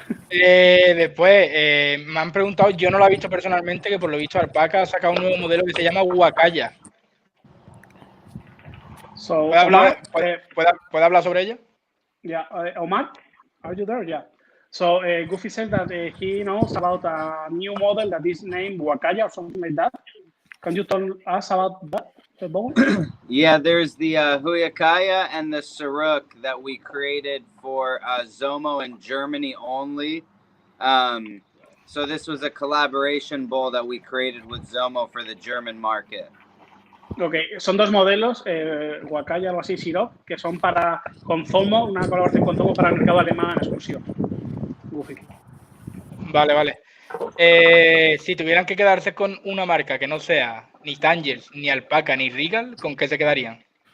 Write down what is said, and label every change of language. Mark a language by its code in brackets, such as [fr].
[es] Después, me han preguntado, yo no lo he visto personalmente, que por lo visto Alpaca ha sacado un nuevo modelo que se llama Huacaya. [en] So, [es] ¿Puede hablar, Omar, puede hablar sobre ella? [en] yeah, Omar, are you there? Yeah. So Goofy said that he knows about a new model that is named Huacaya or something like that. Can you tell us about that? Yeah, there's the Huyakaya and the Saruk that we created for Zomo in Germany only. So this was a collaboration bowl that we created with Zomo for the German market. [es] Ok, son dos modelos, Huacaya, algo así, Sirop, que son con Zomo, una colaboración con Zomo para el mercado alemán en exclusión. Goofy. Vale. Si tuvieran que quedarse con una marca que no sea ni Tangiers, ni Alpaca, ni Regal, ¿con qué se quedarían?